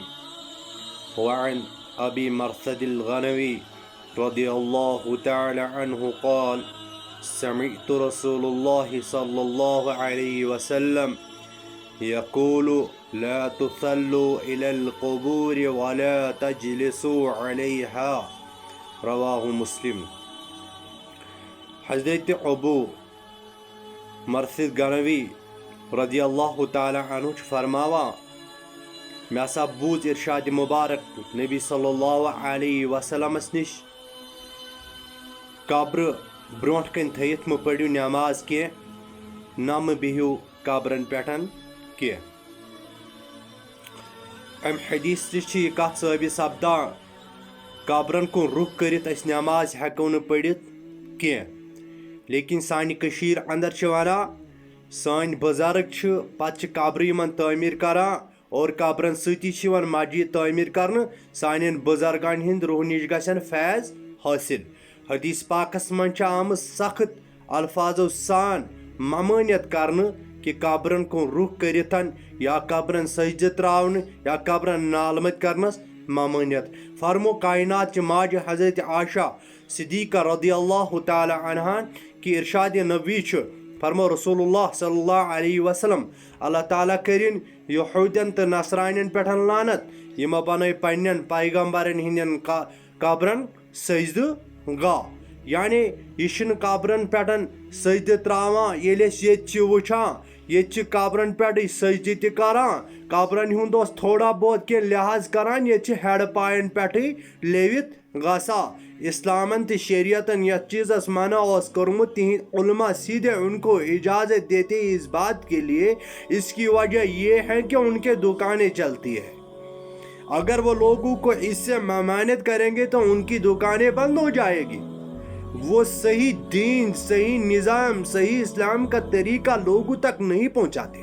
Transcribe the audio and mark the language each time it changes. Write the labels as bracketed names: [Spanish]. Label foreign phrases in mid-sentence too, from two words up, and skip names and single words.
[Arabic] وعن أبي مرثد الغنوي رضي الله تعالى عنه قال: سمعت رسول الله صلى الله عليه وسلم يقول: لا تصلوا إلى القبور ولا تجلسوا عليها. رواه مسلم. [Kashmiri] حضرت ابو مرثد غنوی [Arabic] رضی اللہ تعالی عنہ [Kashmiri] فرماوا میں ہسا بوز ارشاد مبارک نبی [Arabic] صلی اللہ علیہ وسلم [Kashmiri] نش قبر برونٹ کن تھیت مہ پڑھو نماز کی نہ مہ بہو قبرن پٹھن کی. ام حدیث نش یہ کت ثابت سپدان قبرن کن رخ کرت اس نماز ہیکو نہ پڑھت کی. لیکن سانہ کشیر اندر ونان سان بزرگ پتہ قبر یمن تعمیر کران اور قبرن ستی مسجد تعمیر کرنے سان بزرگان ہند روح نش گھن فیض حاصل. حدیث پاکس من آمت سخت الفاظو سان ممانیت کرنے کہ قبرن کن رخ کرتن یا قبرن سجدہ تراؤن یا قبرن نالمت کرنس ممانیت. فرمو کائنات چہ ماج حضرت عائشہ صدیقہ [Arabic] رضی اللہ تعالی عنہ [Kashmiri] کہ ارشاد نبی فرمو رسول اللہ [Arabic] صلی اللہ علیہ وسلم [Kashmiri] اللہ تعالیٰ کرن یہودین تو نصرانین پہ لعنت یہ بنائی پنن پیغمبرن ہندین قبرن سجدہ گاہ. یعنی یہ قبرن پہ سجدہ تراوان یل وچان یہ قبرن پہ سجدہ تہ کران قبرن ہند تھوڑا بہت کی لحاظ کران یہ ہیڈ پائن پہ لیوت گسا. اسلامن تہ شریعتن یت چیزس منع کورمت تہند علماء [Urdu] سیدھے ان کو اجازت دیتے اس بات کے لیے. اس کی وجہ یہ ہے کہ ان کے دکانیں چلتی ہے. اگر وہ لوگوں کو اس سے ممانعت کریں گے تو ان کی دکانیں بند ہو جائے گی. وہ صحیح دین، صحیح نظام، صحیح اسلام کا طریقہ لوگوں تک نہیں پہنچاتے.